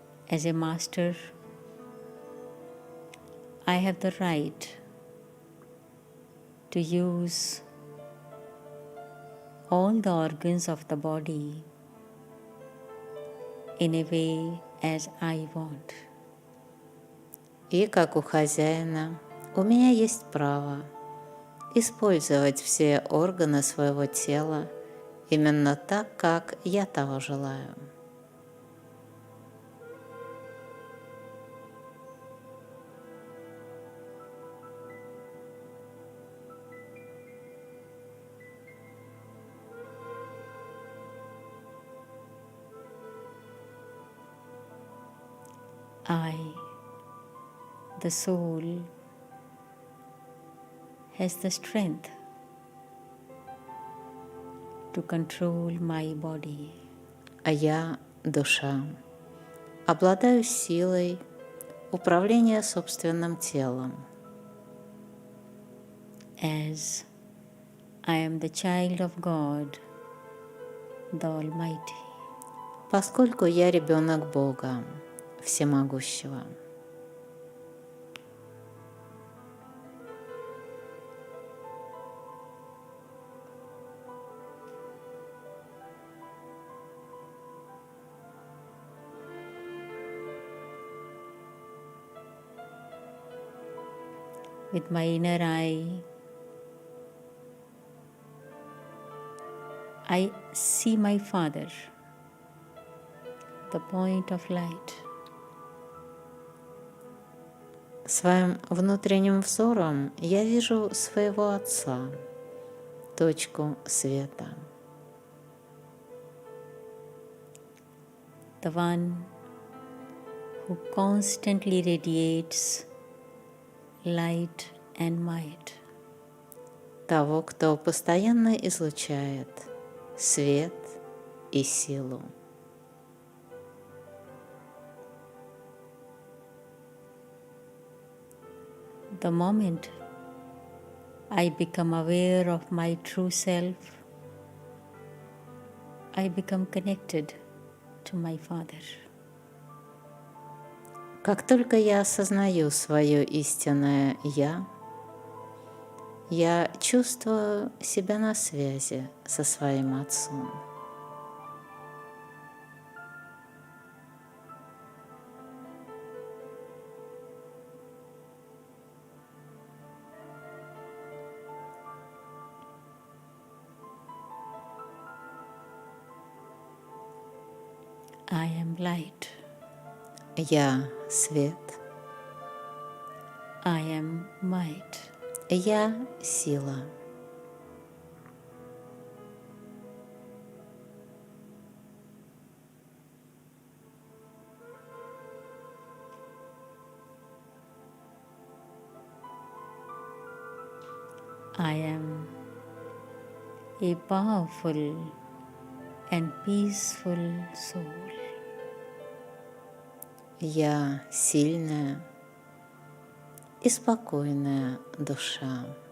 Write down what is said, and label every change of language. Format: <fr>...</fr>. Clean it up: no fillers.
<en>As a master, I have the right to use all the organs of the body in a way as I want.</en> <ru>И как у хозяина, у меня есть право использовать все органы своего тела именно так, как я того желаю.</ru> <en>I, the soul, has the strength to control my body.</en> <ru>А я, душа, обладаю силой управления собственным телом.</ru> <en>As I am the child of God, the Almighty.</en> <ru>Поскольку я ребенок Бога, Всемогущего.</ru> <en>With my inner eye, I see my Father, the point of light.</en> <ru>Своим внутренним взором я вижу своего Отца, точку света.</ru> <en>The one who constantly radiates light and might.</en> <ru>Того, кто постоянно излучает свет и силу.</ru> <en>The moment I become aware of my true self, I become connected to my Father.</en> <ru>Как только я осознаю свое истинное я чувствую себя на связи со своим Отцом.</ru> <en>I am light.</en> <ru>Я свет.</ru> <en>I am might.</en> <ru>Я сила.</ru> <en>I am a powerful and peaceful soul.</en> <ru>Я сильная и спокойная душа.</ru>